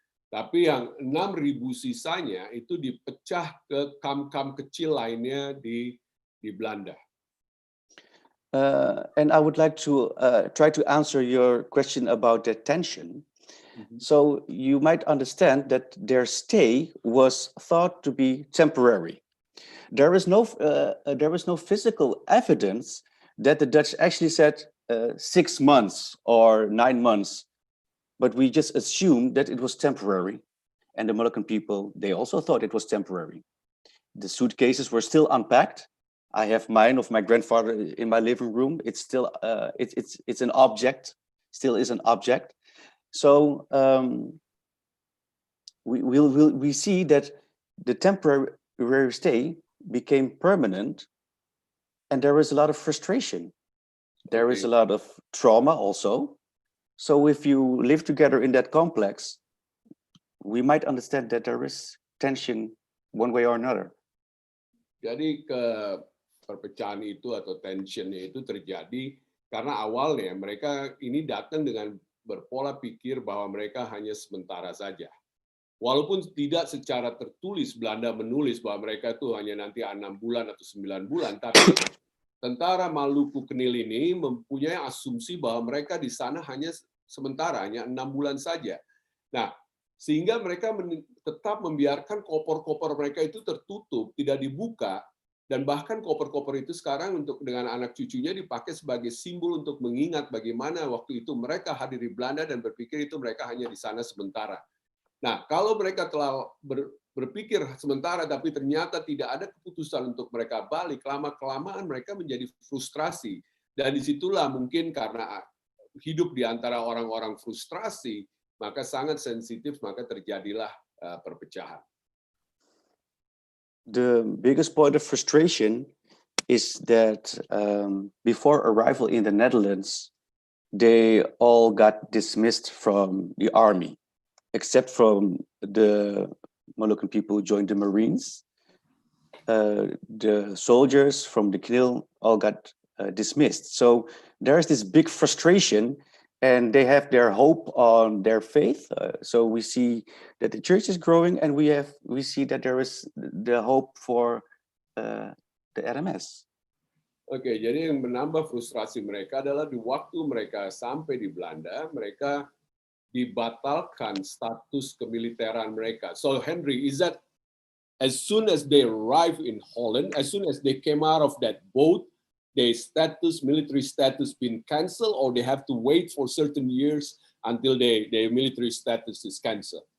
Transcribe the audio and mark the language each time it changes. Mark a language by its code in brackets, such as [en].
[id] Tapi yang 6.000 sisanya itu dipecah ke kamp-kamp kecil lainnya di Belanda. [en] And I would like to try to answer your question about the tension. So you might understand that their stay was thought to be temporary. There is no physical evidence that the Dutch actually said 6 months or 9 months, but we just assumed that it was temporary. And the Moluccan people, they also thought it was temporary. the suitcases were still unpacked. I have mine of my grandfather in my living room. It's still it's an object, still is an object. So we see that the temporary stay became permanent, and there is a lot of frustration. There is a lot of trauma also. So if you live together in that complex, we might understand that there is tension one way or another. [id] Jadi perpecahan itu atau tensionnya itu terjadi karena awalnya mereka ini datang dengan berpola pikir bahwa mereka hanya sementara saja. Walaupun tidak secara tertulis Belanda menulis bahwa mereka itu hanya nanti 6 bulan atau 9 bulan, tapi tentara Maluku Kenil ini mempunyai asumsi bahwa mereka di sana hanya sementara, hanya 6 bulan saja. Nah, sehingga mereka tetap membiarkan koper-koper mereka itu tertutup, tidak dibuka, dan bahkan koper-koper itu sekarang untuk dengan anak cucunya dipakai sebagai simbol untuk mengingat bagaimana waktu itu mereka hadir di Belanda dan berpikir itu mereka hanya di sana sementara. Nah, kalau mereka telah berpikir sementara tapi ternyata tidak ada keputusan untuk mereka balik, lama-kelamaan mereka menjadi frustrasi. Dan disitulah mungkin karena hidup di antara orang-orang frustrasi, maka sangat sensitif, maka terjadilah perpecahan. [en] The biggest point of frustration is that before arrival in the Netherlands, they all got dismissed from the army, except from the Moluccan people who joined the Marines. The soldiers from the Knil all got dismissed. So there's this big frustration, and they have their hope on their faith. So we see that the church is growing, and we see that there is the hope for the RMS. [id] Oke, jadi yang menambah frustrasi mereka adalah di waktu mereka sampai di Belanda, mereka dibatalkan status kemiliteran mereka. [en] So Henry, is that as soon as they arrive in Holland, as soon as they came out of that boat, their military status been cancelled, or they have to wait for certain years until their military status is cancelled?